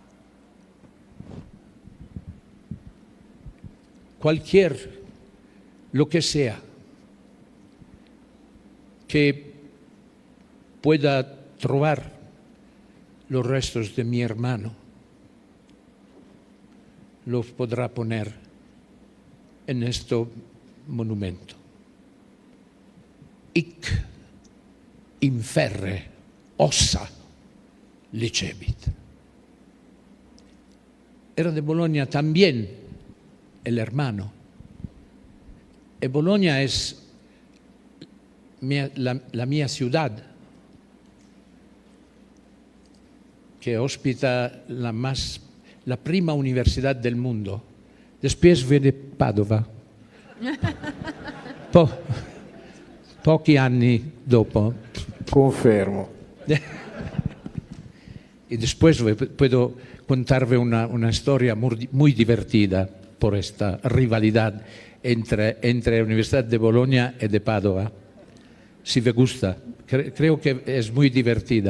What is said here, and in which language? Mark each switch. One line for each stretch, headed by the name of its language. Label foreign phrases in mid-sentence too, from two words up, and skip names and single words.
Spanish: Lo que sea que pueda trovar los restos de mi hermano, los podrá poner en este monumento.
Latin: Hic inferre ossa licebit.
Spanish: Era de Bologna también el hermano. Y Bologna es la mia ciudad, que hospita la prima universidad del mundo. Después viene Padova.
Italian: Pochi anni dopo.
Spanish: Confermo. Y después puedo contarle una historia muy divertida por esta rivalidad entre la Universidad de Bologna y de Padova. Si le gusta, creo que es muy divertida.